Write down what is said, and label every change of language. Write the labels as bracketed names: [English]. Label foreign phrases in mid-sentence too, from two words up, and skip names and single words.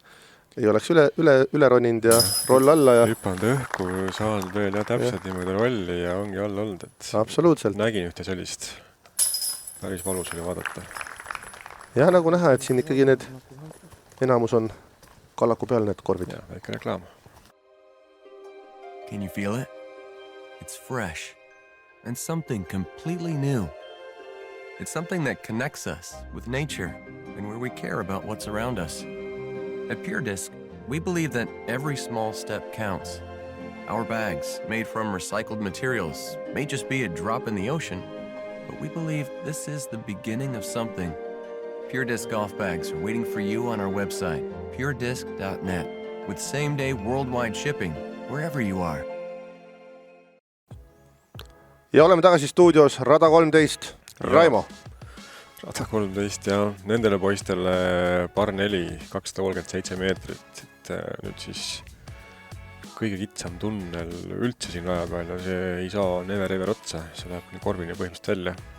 [Estonian] Ei oleks üle roninud ja roll alla. Hüpanud õhku, saanud veel ja täpselt niimoodi rolli ja ongi all olnud. Absoluutselt. Nägin ühte sellist. Päris valus oli vaadata. Ja nagu näha, et siin ikkagi need enamus on kallaku peal need korvid. Ja, väike reklaam. [English] Can you feel it? It's fresh and something completely new. It's something that connects us with nature and where we care about what's around us. At Pure Disc, we believe that every small step counts. Our bags, made from recycled materials, may just be a drop in the ocean, but we believe this is the beginning of something Pure Disc golf bags are waiting for you on our website, puredisc.net, with same-day worldwide shipping wherever you are. [Estonian] Ja oleme tagasi stuudios Rada 13, Raimo. Rada 13 ja nendele poistele par 4, 237 meetrit. Et nüüd siis kõige kitsam tunnel üldse siin raja peal ja see ei saa never otsa, see läheb nii korvini põhimõtteliselt välja.